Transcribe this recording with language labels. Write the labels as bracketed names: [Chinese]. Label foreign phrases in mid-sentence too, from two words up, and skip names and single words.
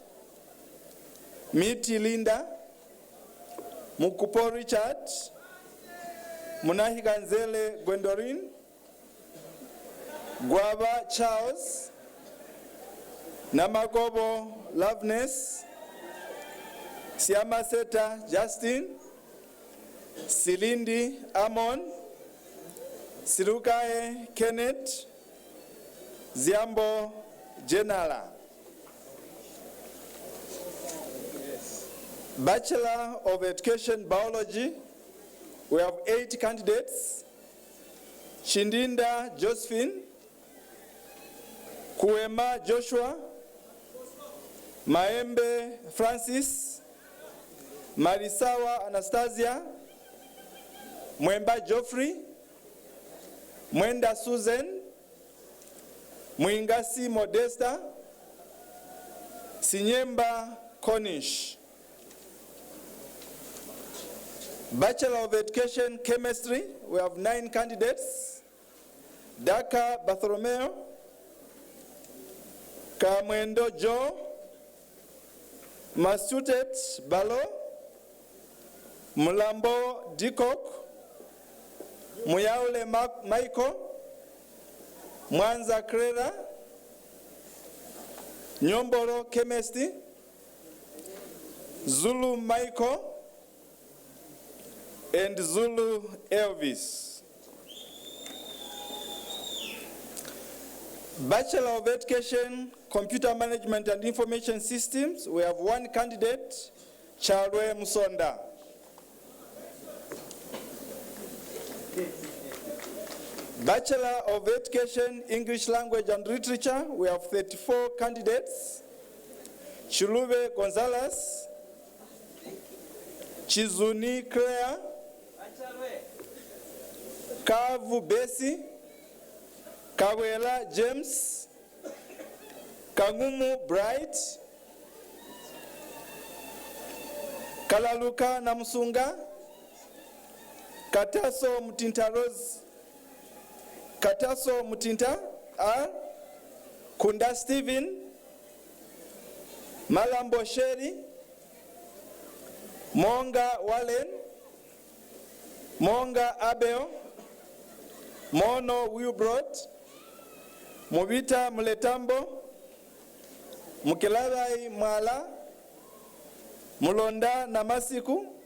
[English] Miti Linda, Mukupo Richard, Munahiganzele Gwendoline, Guava Charles, Namagobo Loveness, Siamaseta Justin, Silindi Amon, Sirukae Kenneth, Ziambo Jenala. Bachelor of Education Biology, we have 8 candidates. Shindinda Josephine, Kuema Joshua, Maembe Francis, Marisawa Anastasia, Mwemba Geoffrey, Mwenda Susan, Mwingasi Modesta, Sinyemba Cornish. Bachelor of Education Chemistry, we have 9 candidates. Daka Bartholomew, Kamwendo Joe, Masutet Balo, Mulambo Dikok, Muyaule Michael, Mwanza Kreda, Nyomboro Chemistry, Zulu Michael, and Zulu Elvis. Bachelor of Education, Computer Management and Information Systems, we have 1 candidate, Charwe Musonda. Bachelor of Education, English Language and Literature, we have 34 candidates, Chilube Gonzalez, Chizuni Claire, Kavu Besi, Kawela James, Kangumu Bright, Kalaluka Namusunga, Kataso Mutinta Rose, Kataso Mutinta R, Kunda Stephen, Malambo Sheri, Monga Wallen, Monga Abel, Mono Wilbrod, Mubita Muletambo, Mukelabai Mwala, Mulonda Namasiku,